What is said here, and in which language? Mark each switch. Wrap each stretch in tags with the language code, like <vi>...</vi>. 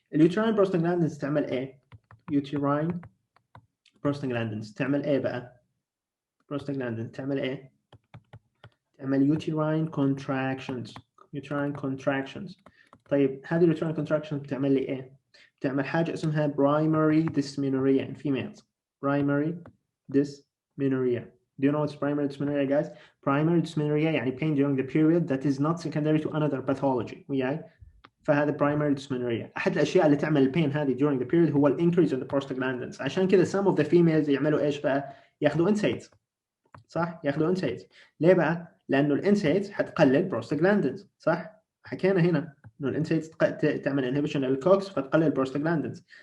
<ar>اليوتراين بروستاجلاندينز تعمل ايه؟ يوتراين بروستاجلاندينز تعمل ايه بقى؟ بروستاجلاندينز تعمل ايه؟ تعمل uterine contractions. uterine contractions. طيب هذه uterine contractions بتعمل لي ايه؟ بتعمل حاجة اسمها primary dysmenorrhea</ar> <en>in females. primary dysmenorrhea. Do you know what's primary dysmenorrhea, guys? Primary dysmenorrhea</en> <ar>يعني</ar> <en>pain during the period that is not secondary to another pathology.</en> <ar>وياي؟ فهذا primary dysmenorrhea. أحد الأشياء اللي تعمل البين هذه</ar> <en>during the period</en> <ar>هو</ar> <en>increase in the prostaglandins.</en> <ar>عشان كذا</ar> <en>some of the females</en> <ar>يعملوا ايش بقى؟ ياخذوا NSAIDs. صح؟ ياخذوا NSAIDs. ليه بقى؟ لأنه الانسايدز حتقلل بروستاجلاندينز. صح؟ حكينا هنا إنه الانسايدز تعمل انهبيشن للكوكس فتقلل البروستاجلاندينز.</ar>